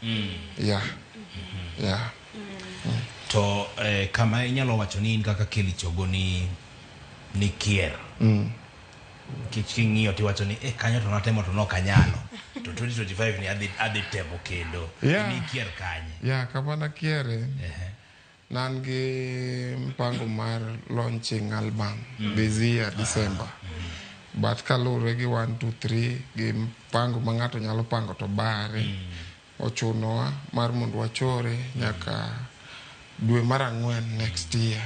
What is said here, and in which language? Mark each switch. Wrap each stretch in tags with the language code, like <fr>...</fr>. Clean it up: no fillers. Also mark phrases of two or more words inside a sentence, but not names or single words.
<luo>To kama inyalo wacho ni in kaka Kelly Chogo ni kier. King'iyo tiwacho ni kanyo to natemo to nokanyalo. To 2025 ni adhi temo kendo. Ni kier kanye. Kama na kiere. Nan gi mpango mar</luo> <en>launching album this year December.</en> <luo>But kalure gi 1, 2, 3 gi mpango ma ng'ato nyalo pango to bare. Ochunowa mar mondo wachore nyaka dwe mar 4</luo> <en>next year.</en>